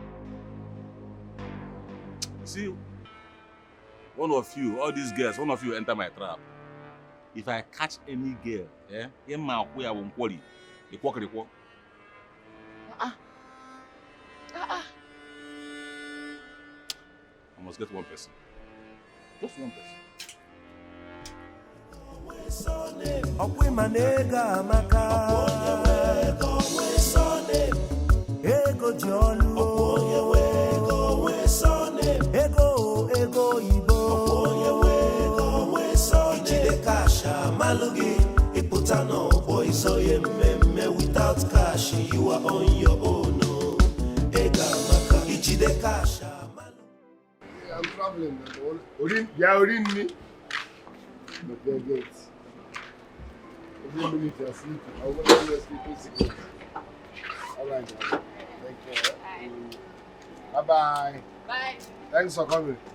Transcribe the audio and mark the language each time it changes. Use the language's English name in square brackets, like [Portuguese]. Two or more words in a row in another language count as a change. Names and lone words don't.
[English] See, one of you, all these girls, one of you enter my trap. If I catch any girl, yeah, in my way I won't call you. You walk the walk. I must get one person. Just one person. [Igbo] Okwe manega amaka Okwe sone Ego jolu Okwe sone Ego ibo Okwe sone Ichide kasha malugi Iputano boy so ye meme [English] without cash you are on your own [Igbo] Ega amaka Ichide kasha malugi. [English] I'm traveling. Orin me. But they're good. Every minute you're sleeping. I will not be sleeping sick. Alright, take care. Bye. Bye-bye. Bye. Thanks for coming.